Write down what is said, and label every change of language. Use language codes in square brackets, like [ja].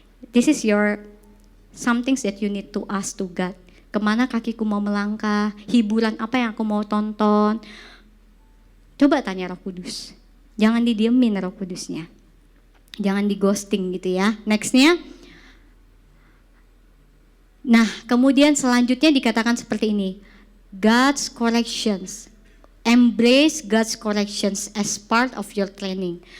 [en] This is some things that you need to ask to God. [id] Kemana kakiku mau melangkah, hiburan apa yang aku mau tonton. Coba tanya Roh Kudus. Jangan didiemin Roh Kudusnya. Jangan di ghosting gitu ya. Nextnya, Nah, kemudian selanjutnya dikatakan seperti ini. [en] God's corrections. Embrace God's corrections as part of your training.